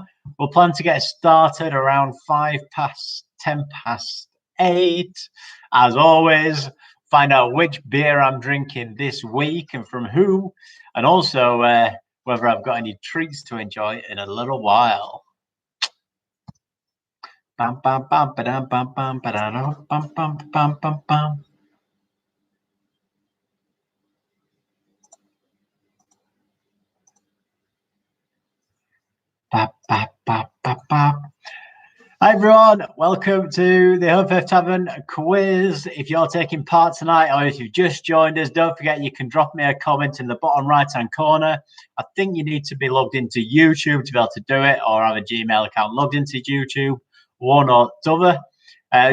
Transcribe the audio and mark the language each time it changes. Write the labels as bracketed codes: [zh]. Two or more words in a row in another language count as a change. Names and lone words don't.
[en] We'll plan to get started around 8:10. As always, find out which beer I'm drinking this week and from who, and also whether I've got any treats to enjoy in a little while. Bam, bam, bam, ba-dam, bam, bam, ba-da-dum, bam, bam, bam, bam, bam. Ba, ba, ba, ba, ba. Hi everyone, welcome to the Holmfirth Tavern quiz. If you're taking part tonight or if you've just joined us, don't forget you can drop me a comment in the bottom right hand corner. I think you need to be logged into YouTube to be able to do it, or have a Gmail account logged into YouTube, one or the other.